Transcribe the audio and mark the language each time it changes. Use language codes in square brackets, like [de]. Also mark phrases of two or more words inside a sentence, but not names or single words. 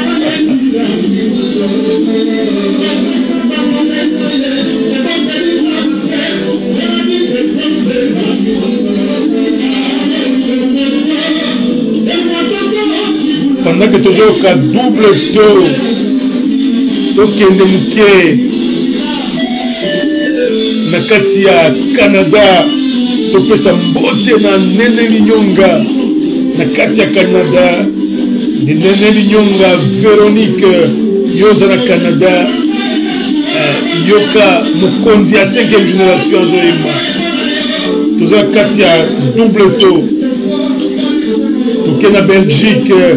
[fr] Pendant que toujours qu'à double taux, [ln] tokende muke na kati ya Canada, topesa mbote na Nene Linyonga na kati ya Canada, de Nene Linyonga Véronique yoza na Canada, yoka mukonzi ya 5e génération azoyema toza kati ya [fr] double taux, [ln] toke na Belgique